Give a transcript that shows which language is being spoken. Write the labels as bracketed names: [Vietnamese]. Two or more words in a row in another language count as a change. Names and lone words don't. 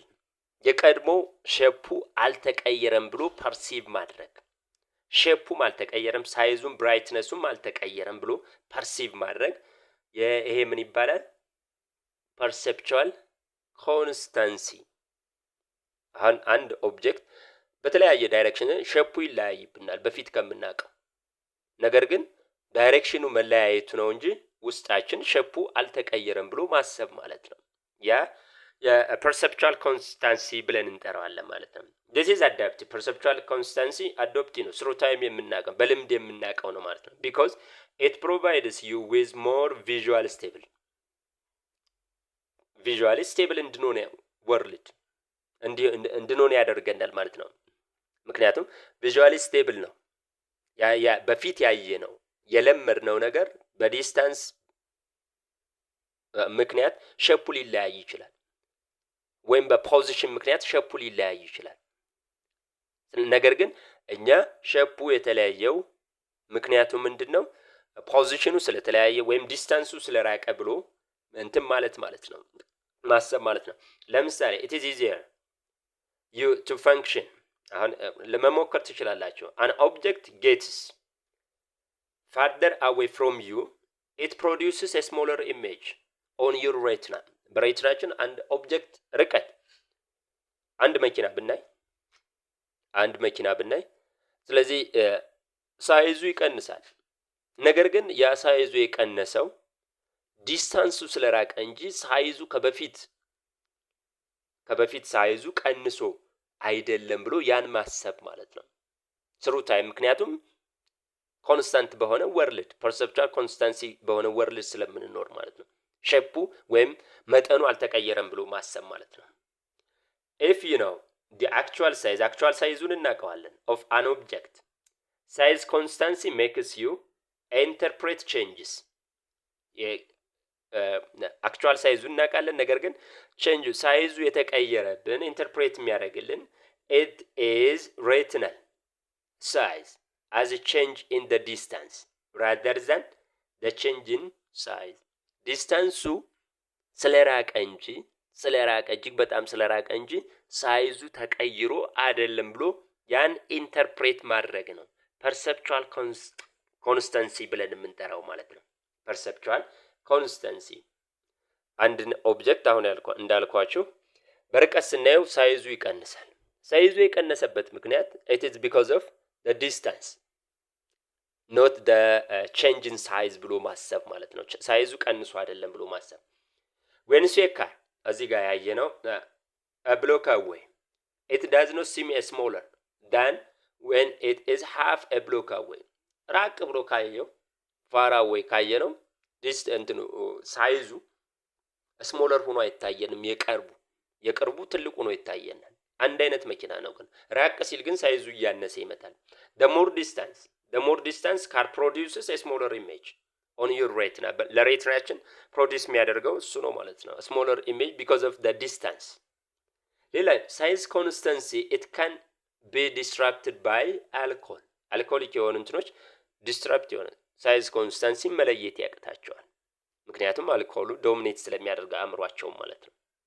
[Amharic] የቀድሞ ሼፑ አልተቀየረም ብሎ ፐርሲቭ ማድረግ። ሼፑም አልተቀየረም፣ ሳይዙም ብራይትነሱም አልተቀየረም ብሎ ፐርሲቭ ማድረግ ይሄ ምን ይባላል? [English] perceptual constancy። [Amharic] አሁን አንድ ኦብጀክት በተለያየ ዳይሬክሽን ሼፑ ይለያይብናል በፊት ከምናውቀው። ነገር ግን ዳይሬክሽኑ መለያየቱ ነው እንጂ ውስጣችን ሼፑ አልተቀየረም ብሎ ማሰብ ማለት ነው። ያ የፐርሰፕቹዋል ኮንስታንሲ ብለን እንጠራዋለን ማለት ነው። [English] this is adaptive perceptual constancy adoptive [Amharic] ነው። [English] through time [Amharic] የምናውቀው በልምድ የምናውቀው ነው ማለት ነው። [English] because it provides you with more visually [Amharic] stable እንድንሆን ወርልድ እንድንሆን ያደርገናል ማለት ነው። ምክንያቱም [English] visually stable [Amharic] ነው። ያ በፊት ያየ ነው የለመድነው ነገር በዲስታንስ ምክንያት ሼፑ ሊለያይ ይችላል፣ ወይም በፖዚሽን ምክንያት ሼፑ ሊለያይ ይችላል። ነገር ግን እኛ ሼፑ የተለያየው ምክንያቱ ምንድነው? ፖዚሽኑ ስለተለያየ ወይም ዲስታንሱ ስለራቀ ብሎ እንትን ማለት ነው ማሰብ ማለት ነው። ለምሳሌ [English] it is easier you to function [Amharic] አሁን ለመሞከር ትችላላችሁ። [English] an object gets farther away from you it produces a smaller image on your retina [Amharic] በሬቲናችን አንድ ኦብጀክት ርቀት አንድ መኪና ብናይ ስለዚህ ሳይዙ ይቀንሳል። ነገር ግን ያ ሳይዙ የቀነሰው ዲስታንሱ ስለራቀ እንጂ ሳይዙ ከበፊት ሳይዙ ቀንሶ አይደለም ብሎ ያን ማሰብ ማለት ነው። [English] through time [Amharic] ምክንያቱም ኮንስታንት በሆነ ወርልድ [English] perceptual constancy [Amharic] በሆነ ወርልድ ስለምንኖር ማለት ነው። ሼፑ ወይም መጠኑ አልተቀየረም ብሎ ማሰብ ማለት ነው። [English] if you know the actual [Amharic] sizeን እናውቀዋለን [English] of an object size constancy makes you interpret changes actual sizeን [Amharic] እናውቃለን ነገር ግን [English] change [Amharic] ሳይዙ የተቀየረብን ኢንተርፕሬት የሚያደርግልን [English] it is retinal size as a change in the distance rather than the change in size [Amharic] ዲስታንሱ ስለራቀ እጅግ በጣም ስለራቀ እንጂ ሳይዙ ተቀይሮ አይደለም ብሎ ያን ኢንተርፕሬት ማድረግ ነው [English] perceptual constancy [Amharic] ብለን የምንጠራው ማለት ነው። [English] perceptual constancy [Amharic] አንድን ኦብጀክት አሁን እንዳልኳችሁ በርቀት ስናየው ሳይዙ ይቀንሳል። ሳይዙ የቀነሰበት ምክንያት [English] it is because of the distance not the change in size [Amharic] ብሎ ማሰብ ማለት ነው። ሳይዙ ቀንሶ አይደለም ብሎ ማሰብ [English] when you see a car [Amharic] እዚህ ጋር ያየነው [English] a block away it does not seem smaller than when it is half a block away [Amharic] ራቅ ብሎ ካየው [English] far away [Amharic] ካየነው distance ሳይዙ ስሞለር ሆኖ አይታየንም። የቅርቡ ትልቁ ነው ይታየናል። አንድ አይነት መኪና ነው ግን ራቅ ሲል ግን ሳይዙ እያነሰ ይመጣል። [English] the more distance car produces a smaller image on your retina [Amharic] ለሬቲናችን ፕሮዲዩስ የሚያደርገው እሱ ነው ማለት ነው [English] smaller image because of the distance። [Amharic] ሌላ [English] size constancy it can be disrupted by alcoholic [Amharic] የሆኑ እንትኖች disrupt የሆነ size constancy መለየት ያቅታቸዋል። ምክንያቱም አልኮሉ ዶሚኔት ስለሚያደርግ አእምሯቸው ማለት ነው።